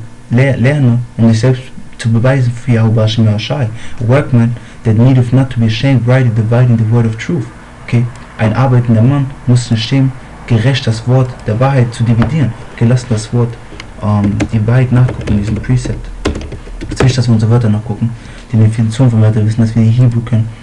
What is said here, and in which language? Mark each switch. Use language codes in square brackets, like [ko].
[de] Lerne, um dich selbst zu beweisen für Yahushua Shimyoshai. [en] A workman that needeth not to be ashamed, rightly dividing the word of truth. Okay? [de] Ein arbeitender Mann muss nicht schämen, gerecht das Wort der Wahrheit zu dividieren. Okay, lasst das Wort die Wahrheit nachgucken in diesem Precept. Es ist wichtig, dass wir unsere Wörter nachgucken, die Definition von Wörtern wissen, dass wir die Hebrew können.